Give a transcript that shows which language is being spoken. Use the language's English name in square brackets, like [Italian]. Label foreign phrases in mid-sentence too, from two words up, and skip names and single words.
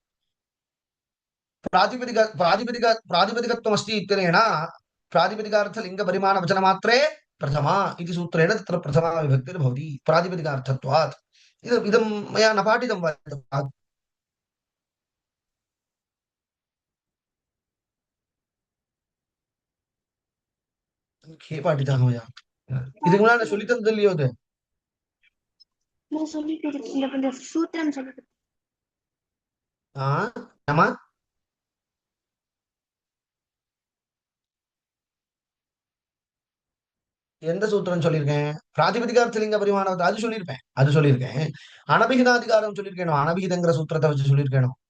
[Sanskrit] प्रातिपदिकत्वमस्ति इत्यनेन प्रातिपदिकार्थलिङ्गपरिमाणवचनमात्रे प्रथमा इति सूत्रेण तत्र प्रथमा विभक्तिर्भवति प्रातिपदिकार्थत्वात् इदं मया न पाठितं वा के पाठितः मया [Tamil] இதுக்கு முன்னாடி சொல்லித்தந்தது இல்லையோ அது நான் சொல்லிட்டு இருக்கேன் இந்த சூத்திரம் சொல்லிட்டு ஆமா எந்த சூத்திரம் சொல்லியிருக்கேன் பிராதிபதிகார்த்தலிங்க பரிமாணம் அது சொல்லியிருக்கேன் அனபிகிதாதிகாரம் சொல்லியிருக்கேனோ அனபிகிதங்கிற சூத்திரத்தை வச்சு சொல்லியிருக்கேனோ